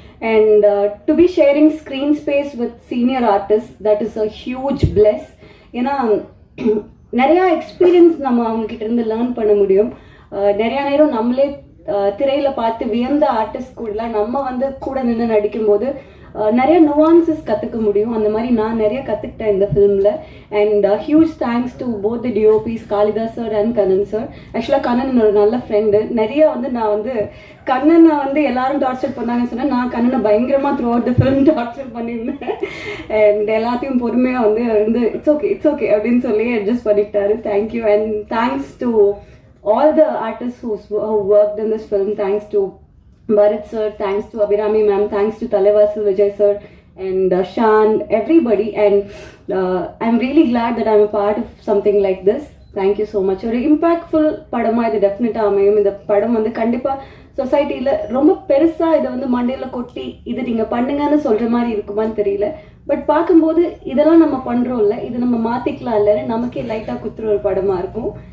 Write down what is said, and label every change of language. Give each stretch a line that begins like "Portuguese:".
English: And to be sharing screen space with senior artists, that is a huge bless.
Tamil: ஏன்னா நிறையா experience நம்ம அவங்கக்கிட்ட இருந்து லேர்ன் பண்ண முடியும். நிறையா நேரம் நம்மளே திரையில் பார்த்து வியந்த ஆர்டிஸ்ட் கூடலாம் நம்ம வந்து கூட நின்று நடிக்கும்போது நிறைய நுவான்சஸ் கற்றுக்க முடியும். அந்த மாதிரி நான் நிறைய கற்றுக்கிட்டேன் இந்த ஃபிலிமில்.
English: and huge thanks to both the DOPs
Tamil: Kalidas sir and Kannan sir. ஆக்சுவலாக கண்ணன் ஒரு நல்ல ஃப்ரெண்டு. நிறைய வந்து நான் வந்து கண்ணனை வந்து எல்லாரும் டார்ச்சர் பண்ணாங்கன்னு சொன்னால் நான் கண்ணனை பயங்கரமாக
English: throughout the film
Tamil: torture பண்ணியிருந்தேன். அண்ட் எல்லாத்தையும் பொறுமையாக வந்து
English: it's okay
Tamil: அப்படின்னு சொல்லி adjust பண்ணிக்கிட்டாரு.
English: Thank you and thanks to all the artists who worked in this film. Thanks to Bharat sir, thanks to Abhirami ma'am, thanks to Talevasu Vijay sir and Shan, everybody. And I'm really glad that I'm a part of something like this. Thank you so much.
Tamil: ஒரு impactful படமாக இது டெஃபினட்டாக அமையும். இந்த படம் வந்து கண்டிப்பாக சொசைட்டியில் ரொம்ப பெருசாக இதை வந்து மண்டையில் கொட்டி இது நீங்கள் பண்ணுங்கன்னு சொல்கிற மாதிரி இருக்குமான்னு தெரியல. பட் பார்க்கும்போது இதெல்லாம் நம்ம பண்ணுறோம்ல, இது நம்ம மாற்றிக்கலாம் இல்லைன்னு நமக்கே லைட்டாக குத்துற ஒரு படமாக இருக்கும்.